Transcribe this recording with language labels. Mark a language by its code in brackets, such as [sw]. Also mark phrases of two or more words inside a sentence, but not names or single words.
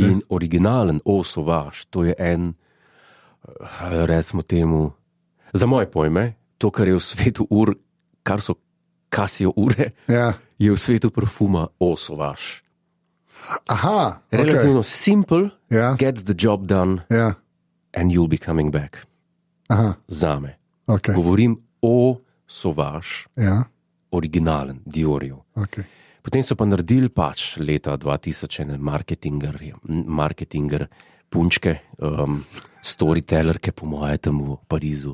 [sl] In originalen Eau Sauvage, to je en, recimo temu, za moje pojme, to, kar je v svetu kar so Casio ure, Ja. je v svetu parfuma Eau Sauvage. Aha, Relativno simple, Ja. [en] gets the job done [sl] Ja. [en] and you'll be coming back. [sl] Aha, Zame. okay. Govorim o Sauvage, Ja. originalen Diorjev. Okay. Potem so pa naredili pač leta 2000 ene marketinger punčke, storytellerke, po mojem, tam v Parizu.